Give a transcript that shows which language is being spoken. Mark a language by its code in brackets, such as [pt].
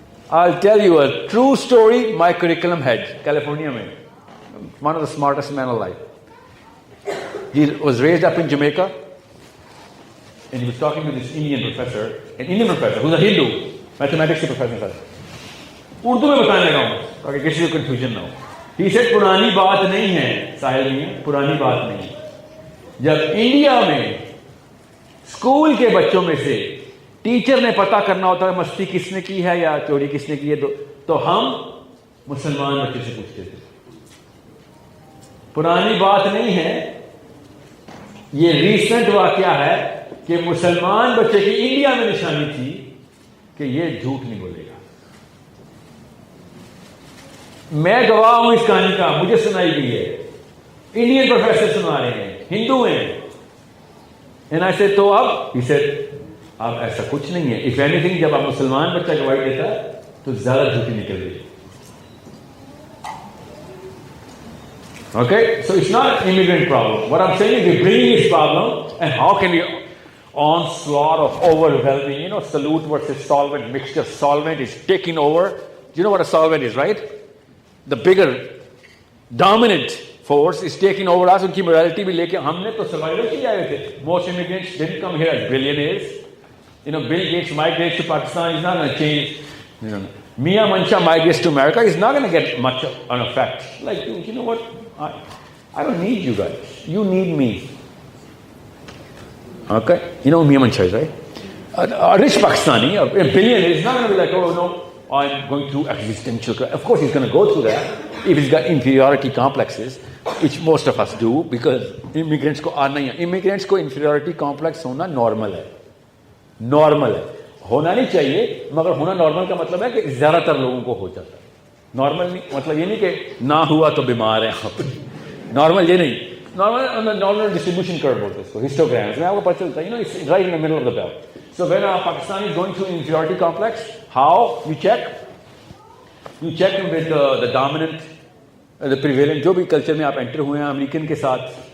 [en] I'll tell you a true story. My curriculum head, California man, one of the smartest men alive. He was raised up in Jamaica, and he was talking to this Indian professor, an Indian professor who's a Hindu, mathematics professor. [hi] Urdu में बताने लगा हूँ, ताकि किसी को confusion ना हो. [en] He said, [hi] पुरानी बात नहीं है, साहिल में पुरानी बात नहीं. जब इंडिया में स्कूल के बच्चों में से टीचर ने पता करना होता है मस्ती किसने की है या चोरी किसने की है, तो हम मुसलमान बच्चे से पूछते थे. पुरानी बात नहीं है, ये रीसेंट वाकया है कि मुसलमान बच्चे की इंडिया में निशानी थी कि ये झूठ नहीं बोलेगा. मैं गवाह हूं इस कहानी का, मुझे सुनाई गई है. इंडियन प्रोफेसर सुना रहे हैं, हिंदू हैं. [en] and I said, [hi] तो अब [en] he said, [hi] अब ऐसा कुछ नहीं है. [en] if anything, [hi] जब आप मुसलमान बच्चा गवाही देता है तो ज्यादा झूठी निकल रही है. [en] Okay, so it's not an immigrant problem. What I'm saying is we're bringing this problem, and how can we onslaught of overwhelming, solute versus solvent mixture. Solvent is taking over. Do you know what a solvent is, right? The bigger, dominant force is taking over us. [hi] उनकी morality भी लेके हमने तो survival के लिए आए थे. [en] Most immigrants didn't come here as billionaires. Bill Gates migrates to Pakistan. He's not going to change. Mia Mancha migrates to America. He's not going to get much of an effect. Like, you know what? I don't need you guys. You need me. Okay? You know who Mia Mancha is, right? A rich Pakistani, a billionaire, is not going to be like, oh no, I'm going through existential crisis. Of course he's going to go through that if he's got inferiority complexes, which most of us do, because immigrants [hi] को आना ही है. Immigrants को inferiority complex होना normal है. Normal है. होना नहीं चाहिए, मगर होना normal का मतलब है कि ज़्यादातर लोगों को हो जाता है. Normal नहीं, मतलब ये नहीं कि ना हुआ तो बीमार हैं आप. Normal ये नहीं. [en] Normal distribution curve [hi] बोलते हैं इसको, [en] histograms. [hi] मैं आपको पता चलता है, [en] it's right in the middle of the belt. So when a Pakistani is going through inferiority complex, how you check? You check him with the dominant, the prevalent, [hi] जो भी culture में आप enter हुए हैं, [en] American के साथ.